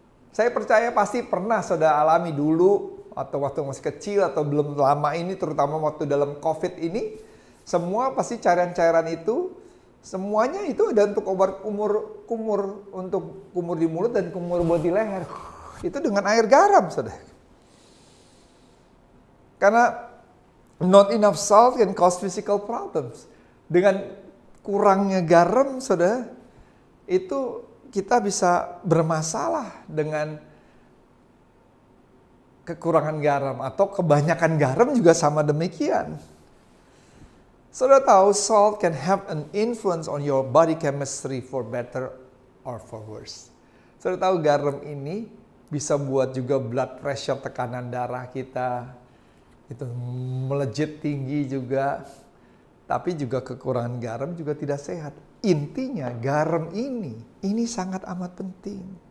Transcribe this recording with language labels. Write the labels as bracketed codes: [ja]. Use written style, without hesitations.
[id] Saya percaya pasti pernah saudara alami dulu, atau waktu masih kecil, atau belum lama ini, terutama waktu dalam COVID ini, semua pasti cairan-cairan itu, semuanya itu ada untuk obat kumur, untuk kumur di mulut dan kumur buat di leher. Itu dengan air garam, saudara. Karena [en] not enough salt can cause physical problems. [id] Dengan kurangnya garam, saudara, itu kita bisa bermasalah dengan kekurangan garam, atau kebanyakan garam juga sama demikian. Saudara tahu [en] salt can have an influence on your body chemistry for better or for worse. [id] Saudara tahu garam ini bisa buat juga blood pressure, tekanan darah kita itu melejit tinggi juga. Tapi juga kekurangan garam juga tidak sehat. Intinya garam ini sangat amat penting.